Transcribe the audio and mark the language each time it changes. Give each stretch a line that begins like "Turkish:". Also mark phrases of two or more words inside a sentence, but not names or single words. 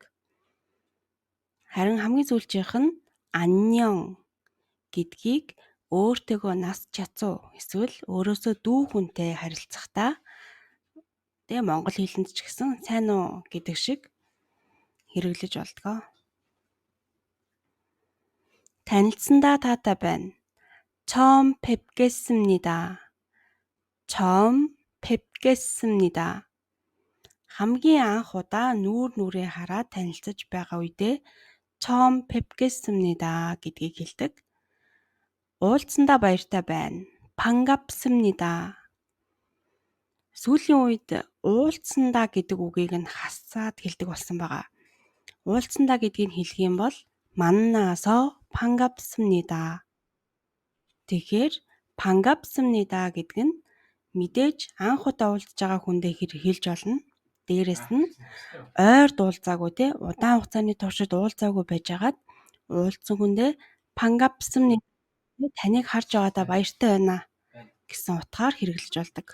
Mongolian: Харин хамгийн сүүлчийнх нь 안녕 гэдгийг өөртөөгөө нас чацуу эсвэл өөрөөсөө дүү хүнтэй харилцахдаа тэгээ монгол хэлэнд ч гэсэн сайн уу гэдэг шиг хэрэглэж болдгоо. танилцсандаа таатай байна.
Korean: 처음 뵙겠습니다. 처음 뵙겠습니다.
Mongolian: хамгийн анх удаа нүүр нүрээ хараад танилцаж байгаа үедээ
Korean: 처음 뵙겠습니다
Mongolian: гэдгийг хэлдэг. уулзсандаа баяртай байна.
Korean: 반갑습니다.
Mongolian: Сүүлийн үед уулзсандаа гэдэг үгийг нь хасаад хэлдэг болсон байгаа. уулзсандаа гэдгийг хэлэх юм бол
Korean: 만나서 반갑습니다.
Mongolian: Тэгэхээр 반갑습니다 гэдэг нь мэдээж анх удаа уулзж байгаа хүндээ хэлж болно. Дээрэс нь ойр уулзаагүй те удаан хугацааны туршид уулзаагүй байжгаад уулзсан хүндээ 반갑습니다 таныг харж байгаадаа баяртай байна гэсэн утгаар хэрэглэж болдог.